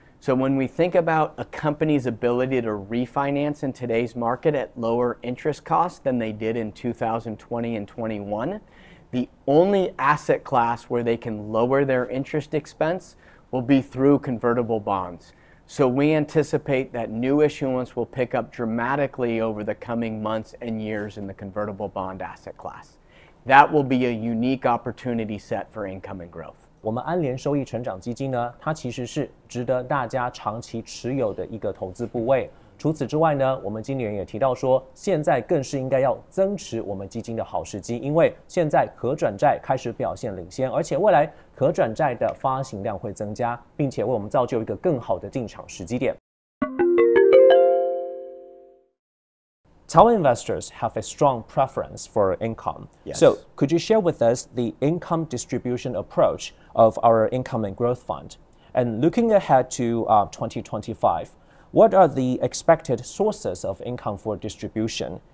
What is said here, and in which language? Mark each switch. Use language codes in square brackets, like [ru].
[en] So when we think about a company's ability to refinance in today's market at lower interest costs than they did in 2020 and 21, the only asset class where they can lower their interest expense will be through convertible bonds. So we anticipate that new issuance will pick up dramatically over the coming months and years in the convertible bond asset class. That will be a unique opportunity set for income and growth. [zh] 我们安联收益成长基金呢，它其实是值得大家长期持有的一个投资部位。除此之外呢，我们经理人也提到说，现在更是应该要增持我们基金的好时机，因为现在可转债开始表现领先，而且未来可转债的发行量会增加，并且为我们造就一个更好的进场时机点。 [en] Taiwan investors have a strong preference for income. Yes. So could you share with us the income distribution approach of our income and growth fund? And looking ahead to 2025, what are the expected sources of income for distribution?